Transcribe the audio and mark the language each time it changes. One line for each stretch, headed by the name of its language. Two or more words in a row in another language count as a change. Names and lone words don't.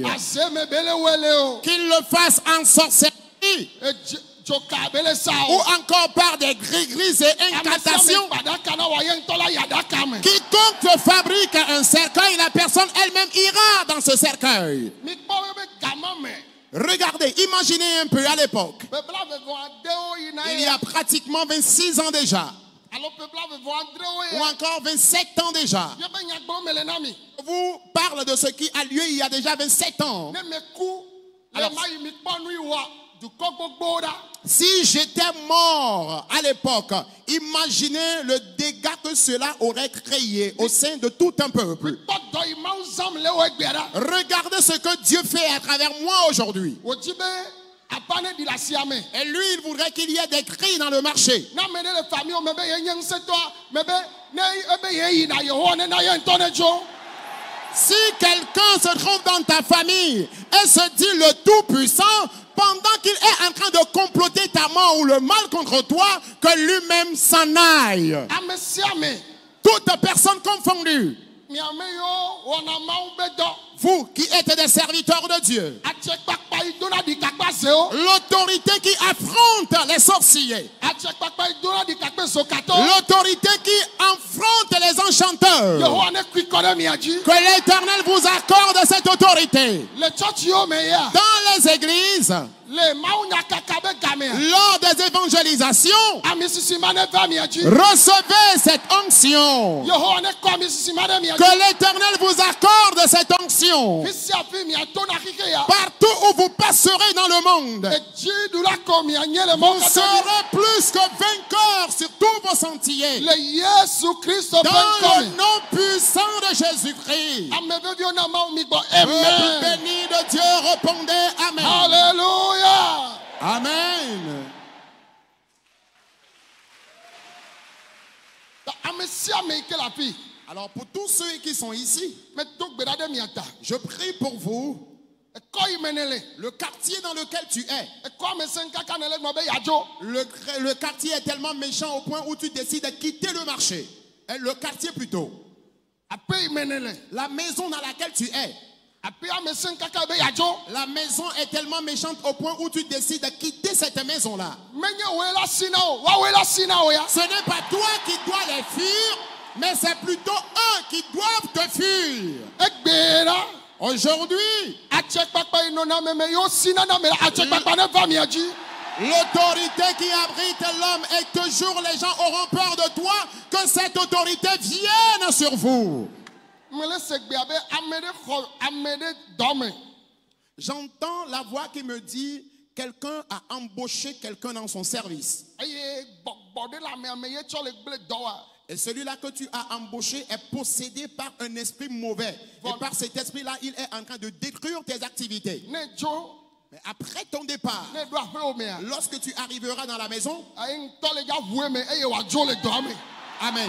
French: Qu'il le fasse en sorcellerie ou encore par des gris-gris et incantations. Quiconque fabrique un cercueil, la personne elle-même ira dans ce cercueil. Regardez, imaginez un peu à l'époque. Il y a pratiquement 26 ans déjà.
Ewe: alo peuple ave vo andre ou oye
French: encore 27 ans déjà.
Ewe: ye be nyagbro mele na mi
French: Je vous parle de ce qui a lieu il y a déjà 27 ans.
Ewe: ne me ku le
French: Alors-
Ewe: ma yi mi kpɔ nu iwa dukɔ gbogbo ɖa
French: Si j'étais mort à l'époque, imaginez le dégât que cela aurait créé au sein de tout un peuple.
Ewe: kpɔ dɔ yi mawu zãm le wo egbe ɖa
French: Regardez ce que Dieu fait à travers moi aujourd'hui.
Ewe: wòdzi be aba ne ɖi le asia me
French: Et lui, il voudrait qu'il y ait des cris dans le marché.
Ewe: na ame ɖe le famille me be ye nye ŋusẽtɔa me be ne ebe ye yina yehowa ne na ye ŋutɔ ne dzo
French: Si quelqu'un se trouve dans ta famille et se dit le Tout-Puissant, pendant qu'il est en train de comploter ta mort ou le mal contre toi, que lui-même s'en aille.
Ewe: ame sia me
French: Toute personne confondue.
Ewe: miame yiwo wɔna mawu be dɔ
French: Vous qui êtes des serviteurs de Dieu.
Ewe: atsekpakpa yi dona ɖikakpa zewo
French: L'autorité qui affronte les sorciers.
Ewe: atsekpakpa yi dona ɖikakpe zokatɔ
French: L'autorité qui affronte les enchanteurs.
Ewe: yehowa ne kui kɔ ɖe mia dzi
French: Que l'Éternel vous accorde cette autorité.
Ewe: le tsɔtsiwo me ya
French: Dans les églises,
Ewe: le mawunyakaka be gamea
French: lors des évangélisations,
Ewe: ami sisi ma ne va mia dzi
French: recevez cette onction.
Ewe: yehowa ne kɔ ami sisi ma ɖe mia
French: Que
Ewe: dzi
French: l'Éternel vous accorde cette onction.
Ewe: fi sia fi miato na xixi ya
French: Partout où vous passerez dans le monde,
Ewe: edzi ɖu la ko mianye le mɔwo
French: vous
Ewe: katã dzi
French: serez plus que vainqueurs sur tous vos sentiers.
Ewe: le yesu kristo ƒe
French: Dans
Ewe: ŋkɔ le me
French: nom puissant de Jésus-Christ.
Ewe: ame veviwo na mawu mi gbɔ
French: Peuple amen béni de Dieu, répondez Amen. Alléluia. Amen.
Ewe: Ame sia ame yi ke le afi
French: Alors pour tous ceux qui sont ici,
Ewe: medo gbe ɖa ɖe mia ta
French: je prie pour vous.
Ewe: ekɔ yi me ne le
French: Le quartier dans lequel tu es,
Ewe: ekɔ ame se ŋkaka ne le gbɔ be yadzo
French: le quartier est tellement méchant au point où tu décides de quitter le marché. Le quartier plutôt.
Ewe: aƒe yi me ne le
French: La maison dans laquelle tu es.
Ewe: aƒe ame se ŋkaka be yadzo
French: La maison est tellement méchante au point où tu décides de quitter cette maison-là.
Ewe: menye woe la si na wo woawoe la si na wo ya
French: Ce n'est pas toi qui dois les fuir, mais c'est plutôt eux qui doivent te fuir.
Ewe: egbe ɖa
French: Aujourd'hui,
Ewe: atsekpakpa yi nɔna meme yiwo si na na me la atsekpakpa ne va mia dzi
French: l'autorité qui abrite l'homme et toujours les gens auront peur de toi, que cette autorité vienne sur vous.
Ewe: mele se gbea be ame ɖe xɔ ame ɖe dɔ me
French: J'entends la voix qui me dit, quelqu'un a embauché quelqu'un dans son service.
Ewe: eye gbɔgbɔ ɖe le ame ye tsɔ le gble dɔ wa
French: Et celui-là que tu as embauché est possédé par un esprit mauvais. Et par cet esprit-là, il est en train de détruire tes activités.
Ewe: ne dzo
French: Mais après ton départ,
Ewe: ne ɖo aƒewo mea
French: lorsque tu arriveras dans la maison,
Ewe: ayi ŋutɔ le dza ʋue me eye wòadzo le dɔa me
French: Amen.